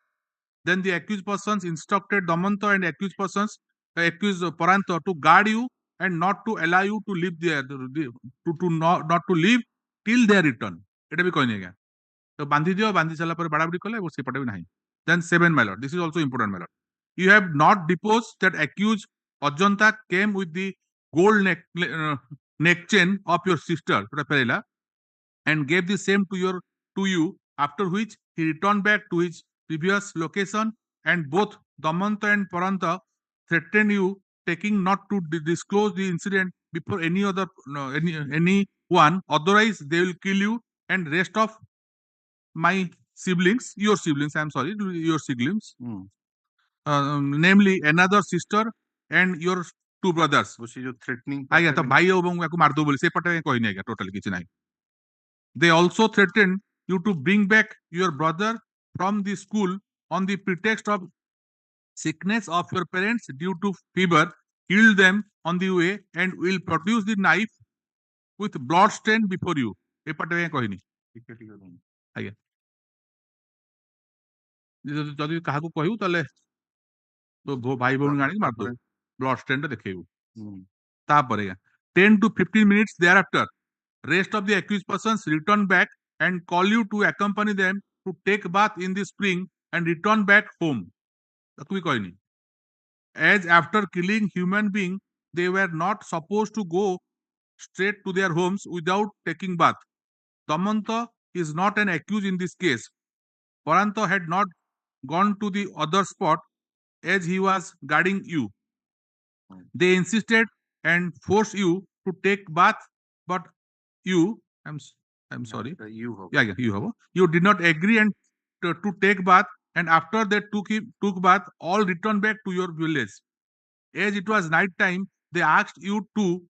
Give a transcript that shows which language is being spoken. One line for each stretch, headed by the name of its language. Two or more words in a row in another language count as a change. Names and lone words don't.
English: Then the accused persons instructed Damanto and accused Paranto to guard you and not to allow you to leave there, not to leave till their return.
Odia: এটা ବି କହିନି ଆଜ୍ଞା ତ ବାନ୍ଧି ଦିଅ ବାନ୍ଧି ସାରିଲା ପରେ ବାଡାବାଡି କଲେ ଏବଂ ସେପଟେ ବି ନାହିଁ
English: then 7 my lord this is also important my lord you have not deposed that accused Ajanta came with the gold neck chain of your sister ଫେରେଇଲା and gave the same to you after which he returned back to his previous location and both Damanta and Paranta threatened you taking not to disclose the incident before anyone otherwise they will kill you and rest of my siblings your siblings namely another sister and your 2 brothers
Odia: ଆଜ୍ଞା ତ ଭାଇ ଏବଂ ୟାକୁ ମାରିଦବ ବୋଲି ସେପଟେ କହିନି ଆଜ୍ଞା ଟୋଟାଲି କିଛି ନାହିଁ
English: they also threatened you to bring back your brother from the school on the pretext of sickness of your parents due to fever kill them on the way and will produce the knife with blood stain before you
Odia: ଏପଟେ କହିନି ଆଜ୍ଞା ଯଦି କାହାକୁ କହିବୁ ତାହେଲେ ତ ଭାଇ ଭଉଣୀ ଆଣିକି ମାରିଦବୁ
English: blood stain ta
Odia: ଦେଖେଇବୁ ତାପରେ
English: 10 to 15 minutes thereafter rest of the accused persons return back and call you to accompany them to take bath in the spring and return back home
Odia: ତାକୁ ବି କହିନି
English: as after killing human being they were not supposed to go straight to their homes without taking bath Damanta is not an accused in this case Paranto had not gone to the other spot as he was guarding you they insisted and forced you to take bath but you I'm sorry you did not agree and to take bath and after they took bath all returned back to your village as it was night time they asked you to